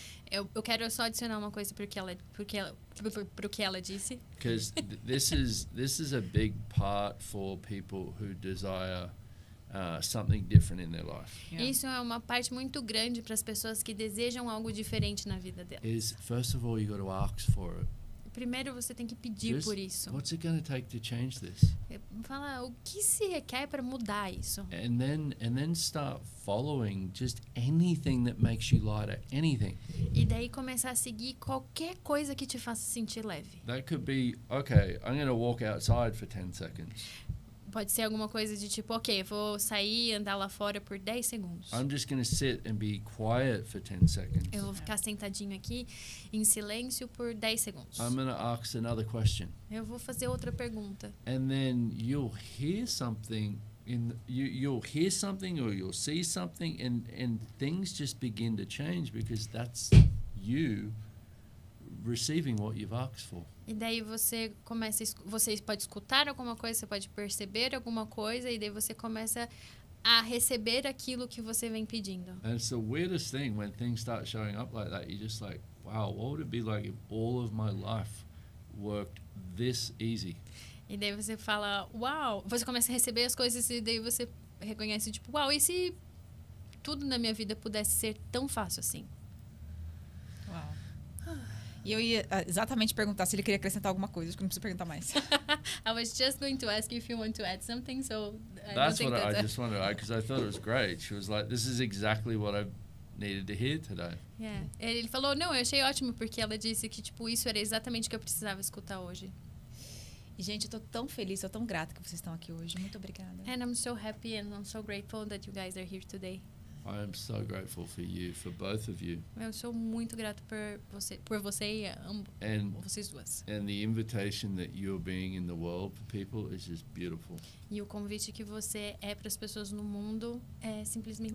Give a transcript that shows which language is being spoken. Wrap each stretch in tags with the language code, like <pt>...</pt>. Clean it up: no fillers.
<pt>Eu quero só adicionar uma coisa pro que ela disse.</pt> <en>Because this is a big part for people who desire something different in their life. Yeah.</en> <pt>Isso é uma parte muito grande para as pessoas que desejam algo diferente na vida delas.</pt> <en>Is first of all you got to ask for it.</en> <pt>Primeiro você tem que pedir</pt> <en>Just</en> <pt>por isso.</pt> <en>what's it going to take to change this?</en> <pt>Fala o que se requer para mudar isso.</pt> <en>And then start following just anything that makes you lighter, anything.</en> <pt>E daí começar a seguir qualquer coisa que te faça sentir leve.</pt> <en>That could be, okay, I'm going to walk outside for 10 seconds.</en> <pt>Pode ser alguma coisa de tipo, ok, vou sair e andar lá fora por 10 segundos.</pt> <en>I'm just going to sit and be quiet for 10 seconds.</en> <pt>Eu vou ficar sentadinho aqui em silêncio por 10 segundos.</pt> <en>I'm going to ask another question.</en> <pt>Eu vou fazer outra pergunta.</pt> <en>And then you'll hear something you'll hear something or you'll see something and things just begin to change because that's you receiving what you've asked for.</en> <pt>E daí você pode escutar alguma coisa, você pode perceber alguma coisa e daí você começa a receber aquilo que você vem pedindo.</pt> <en>And it's the weirdest thing when things start showing up like that. You're just like, wow, what would it be like if all of my life worked this easy?</en> <pt>E daí você fala, uau, você começa a receber as coisas e daí você reconhece, tipo, uau, e se tudo na minha vida pudesse ser tão fácil assim? Uau. E eu ia exatamente perguntar se ele queria acrescentar alguma coisa. Acho que não preciso perguntar mais.</pt> <en>I was just going to ask you if you want to add something, so I That's don't think what I that's just wanted to add because I thought it was great. She was like, this is exactly what I needed to hear today. Yeah.</en> <pt>Ele falou, não, eu achei ótimo porque ela disse que tipo isso era exatamente o que eu precisava escutar hoje. E, gente, eu tô tão feliz, tô tão grata que vocês estão aqui hoje. Muito obrigada.</pt> <en>And I'm so happy and I'm so grateful that you guys are here today. I am so grateful for you, for both of you.</en> <pt>Eu sou muito grato por você e</pt> <en>And</en> <pt>vocês duas.</pt> <en>and the invitation that you're being in the world for people is just beautiful.</en> <pt>E o convite que você é para as pessoas no mundo é simplesmente</pt>